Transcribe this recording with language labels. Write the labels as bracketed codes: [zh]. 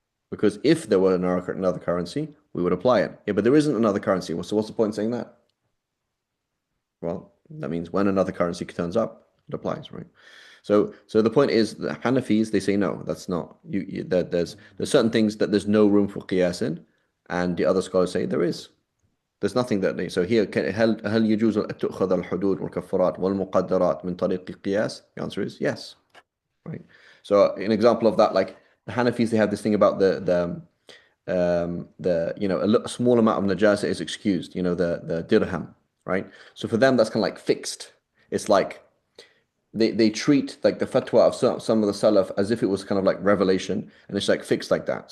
[en] Because if there were another currency, we would apply it. Yeah, but there isn't another currency. So what's the point in saying that? Well, that means when another currency turns up, it applies, right? So the point is the Hanafis, they say no, that's not that there's certain things that there's no room for qiyas in, and the other scholars say there is. There's nothing that they so here [ar] هل يجوز أن تؤخذ الحدود والكفارات والمقدرات من طريق القياس? [en] The answer is yes, right? So an example of that, like the Hanafis, they have this thing about the a small amount of najasa is excused, the dirham, right? So for them that's kind of like fixed. It's like they treat like the fatwa of some of the salaf as if it was kind of like revelation, and it's like fixed like that.